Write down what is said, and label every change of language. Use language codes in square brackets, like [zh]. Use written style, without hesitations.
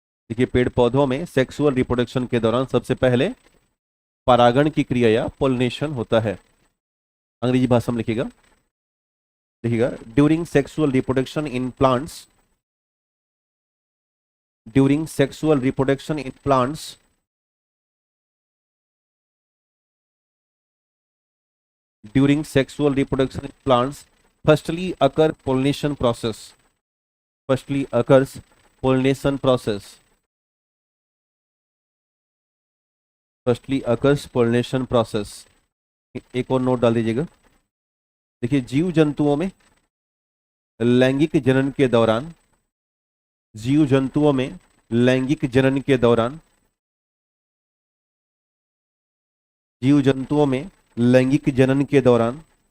[hi] देखिए, पेड़ पौधों में सेक्सुअल रिप्रोडक्शन के दौरान सबसे पहले परागण की क्रिया या पॉलिनेशन होता है। अंग्रेजी भाषा में लिखिएगा, देखिएगा, [en] During sexual reproduction in plants, during sexual reproduction in plants, during sexual reproduction in plants, firstly occur pollination process, firstly occurs pollination process, firstly occurs pollination process। [hi] एक और नोट डाल दीजिएगा, देखिए जीव जंतुओं में लैंगिक जनन के दौरान, जीव जंतुओं में लैंगिक जनन के दौरान, जीव जंतुओं में लैंगिक जनन के दौरान